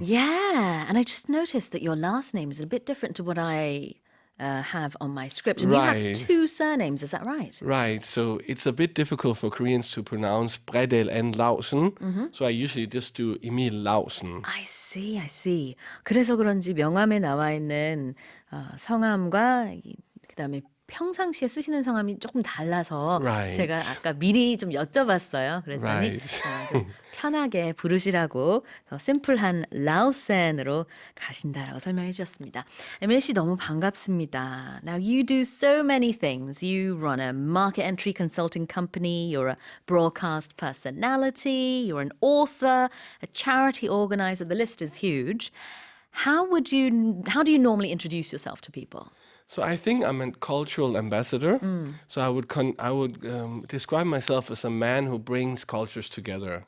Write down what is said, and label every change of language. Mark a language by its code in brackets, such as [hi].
[en] Yeah, and I just noticed that your last name is a bit different to what I have on my script. And you have Right. two surnames, is that right? Right, so it's a bit difficult for Koreans to pronounce Bredal and Lausen, so I usually just do Emil Lausen. I see, I see. [ko] 그래서 그런지 명함에 나와 있는 성함과 그다음에 평상시에 쓰시는 성함이 조금 달라서 [en] Right. [ko] 제가 아까 미리 좀 여쭤봤어요. 그랬더니 [en] Right. [ko] 좀 편하게 부르시라고 더 심플한 라우센으로 가신다라고 설명해 주셨습니다. 에밀 씨 너무 반갑습니다. [en] Now you do so many things. You run a market entry consulting company. You're a broadcast personality. You're an author, a charity organizer. The list is huge. How do you normally introduce yourself to people? So I think I'm a cultural ambassador. So I would describe myself as a man who brings cultures together.